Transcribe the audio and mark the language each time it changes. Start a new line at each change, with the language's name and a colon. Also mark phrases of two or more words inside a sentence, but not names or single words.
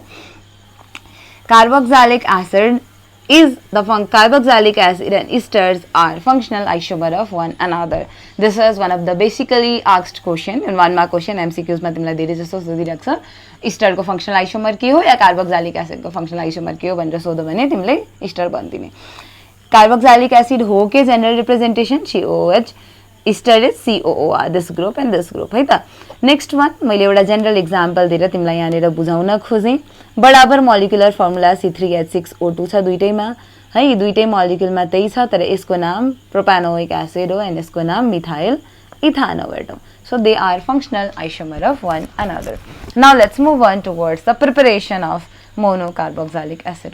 English: Carboxylic acid is the carboxylic acid and esters are functional isomer of one another. This is one of the basically asked question in one mark question MCQs
Nepali: मा तिमीलाई धेरै जस्तो सोधिरहेको छ ester को
English: functional isomer
Nepali: के हो या carboxylic acid को
English: functional isomer
Nepali: के हो भनेर सोध्यो भने तिमीले ester भन्दिने.
English: Carboxylic acid
Nepali: हो के
English: general representation COOH, ester is COOR, this group and this group
Nepali: है त.
English: next one
Nepali: मैले एउटा
English: general example
Nepali: दिएर तिमीलाई यहाँनिर बुझाउन खोजेँ. बराबर
English: molecular formula
Nepali: C3H6O2 छ दुईटैमा है. यी दुईटै मोलिकुलमा त्यही छ तर यसको नाम
English: propanoic acid
Nepali: हो एन्ड यसको नाम
English: methyl ethanoate
Nepali: हो.
English: So they are functional isomer of one another. Now let's move on towards the preparation of monocarboxylic acid.